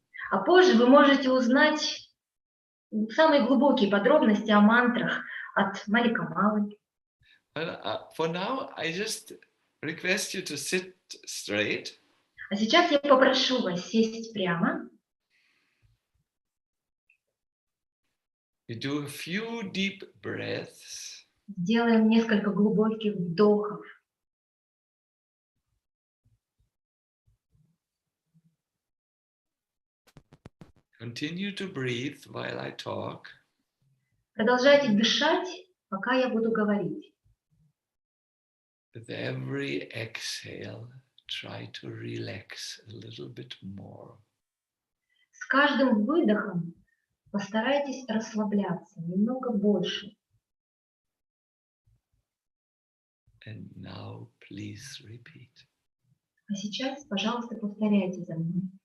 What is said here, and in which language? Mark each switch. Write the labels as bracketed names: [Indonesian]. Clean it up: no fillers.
[Russian] А позже вы можете узнать самые глубокие подробности о мантрах от Маликамалы. [English] For now, I just request you to sit straight. [Russian] А сейчас я попрошу вас сесть прямо. [English] You do a few deep breaths. [Russian] Сделаем несколько глубоких вдохов. [English] Continue to breathe while I talk. [Russian] Продолжайте дышать, пока я буду говорить. [English] With every exhale, try to relax a little bit more. [Russian] С каждым выдохом постарайтесь расслабляться немного больше. [English] And now, please repeat. [Russian] А сейчас, пожалуйста, повторяйте за мной.